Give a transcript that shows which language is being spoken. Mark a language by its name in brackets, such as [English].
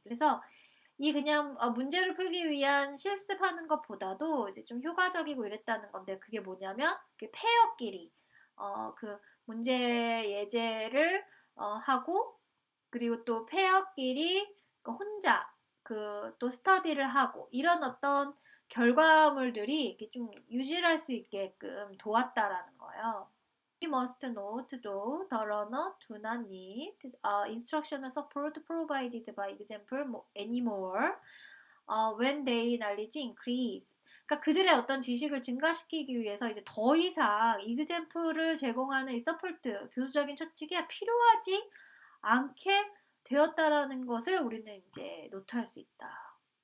[Korean] 그래서 이 그냥 문제를 풀기 위한 실습하는 것보다도 이제 좀 효과적이고 이랬다는 건데 그게 뭐냐면 그 페어끼리 그 문제 예제를 하고 그리고 또 페어끼리 혼자 그 또 스터디를 하고 이런 어떤 결과물들이 이렇게 좀 유지할 수 있게끔 도왔다라는 거예요. [English] We must note though the learner do not need instructional support provided by example anymore when their knowledge increase. [Korean] 그러니까 그들의 어떤 지식을 증가시키기 위해서 이제 더 이상 example을 제공하는 이 서포트, 교수적인 처치가 필요하지 않게 되었다라는 것을 우리는 이제 노트할 수 있다.